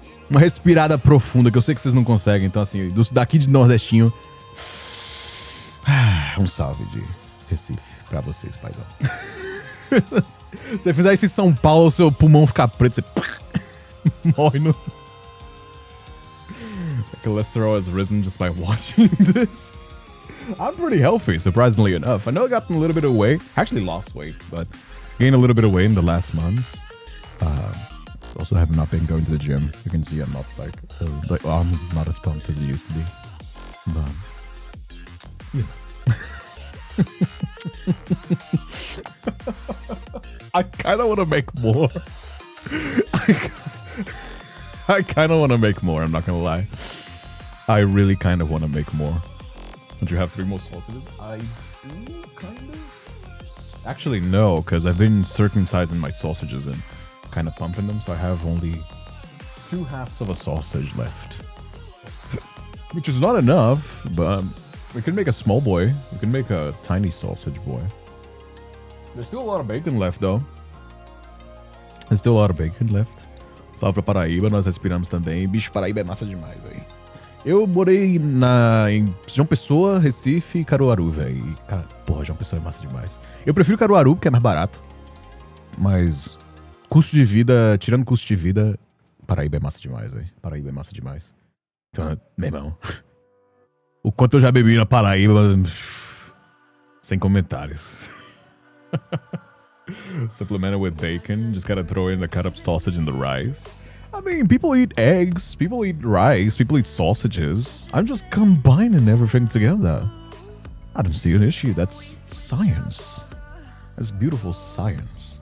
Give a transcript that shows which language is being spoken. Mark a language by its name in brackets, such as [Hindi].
[Portuguese] Uma respirada profunda, que eu sei que vocês não conseguem. Então, assim, daqui de Nordestinho. Um salve de Recife pra vocês, paizão. Se você fizer isso em São Paulo, seu pulmão ficar preto, você morre no... [English] Cholesterol has risen just by watching this. I'm pretty healthy, surprisingly enough. I know I got a little bit of weight. Actually lost weight, but gained a little bit of weight in the last months. Also have not been going to the gym. You can see I'm not like the arms is not as pumped as it used to be. But yeah. I kind of want to make more. I kind of want to make more, I'm not gonna lie. I really kind of want to make more. Don't you have 3 more sausages? I do, kind of. Actually, no, because I've been circumcising my sausages and kind of pumping them, so I have only 2 halves of a sausage left. Which is not enough, but we can make a small boy. We can make a tiny sausage boy. There's still a lot of bacon left, though. There's still a lot of bacon left. [Portuguese] Salve pra Paraíba, nós respiramos também. Bicho, Paraíba é massa demais, velho. Eu morei em João Pessoa, Recife e Caruaru, velho. Cara, porra, João Pessoa é massa demais. Eu prefiro Caruaru porque é mais barato. Mas custo de vida, tirando custo de vida, Paraíba é massa demais, velho. Paraíba é massa demais. Então, meu irmão. O quanto eu já bebi na Paraíba, sem comentários. [English] Supplemented with bacon. Just gotta throw in the cut up sausage and the rice. I mean, people eat eggs, people eat rice, people eat sausages. I'm just combining everything together. I don't see an issue. That's science. That's beautiful science.